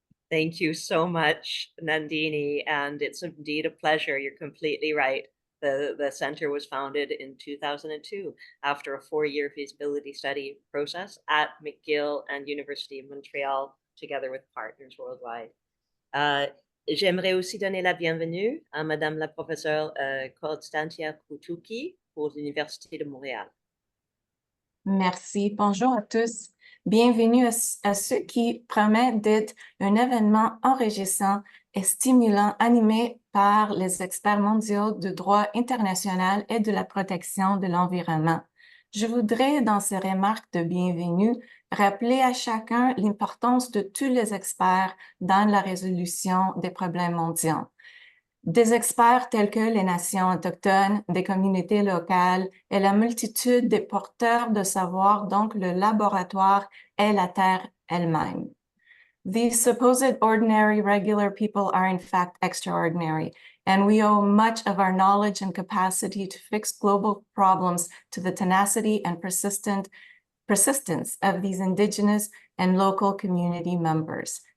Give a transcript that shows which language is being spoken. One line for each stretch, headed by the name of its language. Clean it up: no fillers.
English: Thank you so much, Nandini, and it's indeed a pleasure. You're completely right. The center was founded in 2002 after a 4-year feasibility study process at McGill and University of Montreal, together with partners worldwide.
French: J'aimerais aussi donner la bienvenue à Madame la professeure Konstantia Koutouki pour l'Université de Montréal. Merci. Bonjour à tous. Bienvenue à ce qui promet d'être un événement enrichissant et stimulant animé par les experts mondiaux du droit international et de la protection de l'environnement. Je voudrais, dans ces remarques de bienvenue, rappeler à chacun l'importance de tous les experts dans la résolution des problèmes mondiaux. Des experts tels que les nations autochtones, des communautés locales et la multitude des porteurs de savoir, donc le laboratoire et la terre elle-même.
English: These supposed ordinary, regular people are in fact extraordinary, and we owe much of our knowledge and capacity to fix global problems to the tenacity and persistence of these indigenous and local community members.